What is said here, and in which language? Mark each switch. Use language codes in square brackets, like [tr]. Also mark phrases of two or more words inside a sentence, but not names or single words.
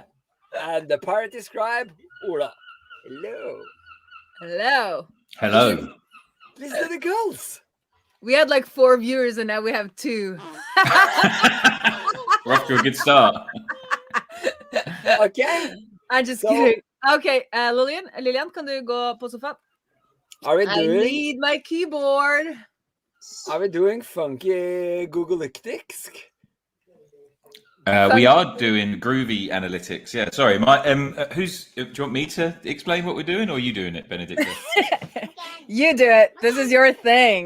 [en] And the pirate scribe Ola. Hello. Hello. Hello. Listen to the girls. We had like 4 viewers and now we have 2. We're off to a good start. Okay. I'm just kidding. [da] Okay, Lilian, kan du gå på sofaen? [en] Are we I doing? need my keyboard. Are we doing funky Googlytics? We are doing groovy analytics. Yeah. Sorry. Do you want me to explain what we're doing, or are you doing it, Benedicta? You do it. This is your thing.